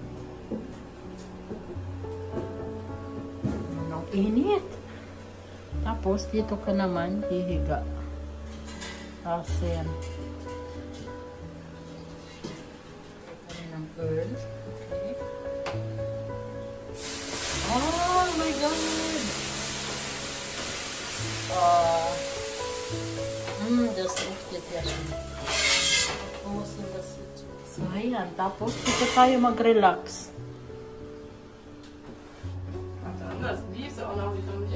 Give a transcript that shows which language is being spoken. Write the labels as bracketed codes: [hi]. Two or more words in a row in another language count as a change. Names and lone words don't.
[tl] Ang init. Tapos dito ka naman hihiga. Asen. Ito ng girl. Okay. [en] Oh my God! Just lift it yan. [tl] So, ayan. Tapos, dito tayo mag-relax. [de] Anders, die ist auch noch nicht